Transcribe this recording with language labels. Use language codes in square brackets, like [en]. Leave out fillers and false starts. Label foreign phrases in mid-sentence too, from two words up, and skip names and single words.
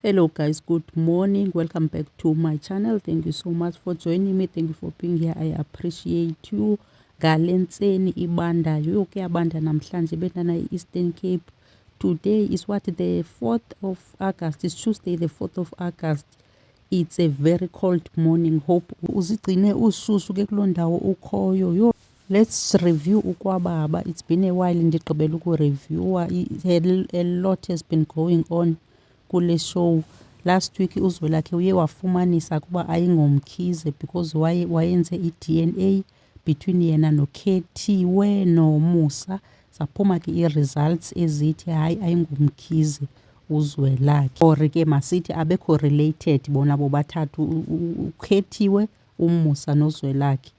[en] Hello guys, good morning, welcome back to my channel. Thank you so much for joining me. Thank you for being here. I appreciate you. [xh] Galentseni ibandayo yokuyabanda namhlanje bendana Eastern Cape. [en] Today is what, the 4th of August. It's Tuesday the 4th of August. It's a very cold morning. [xh] Hope uzigcine ushushu ke kuloo ndawo ukhoyo. [en] Yo, let's review ukwababa. It's been a while [xh] ndigqibela ukureviewa. [en] A lot has been going on kule show. Last week [xh] uZwelakhe uye wafumanisa kuba ayingomkhize because wayenze i-DNA between yena noKhethiwe noMusa. Saphuma ke i-results ezithi hayi ayingomkhize uZwelakhe, or ke masithi abekho related bona bobathathu, uKhethiwe, uMusa noZwelakhe.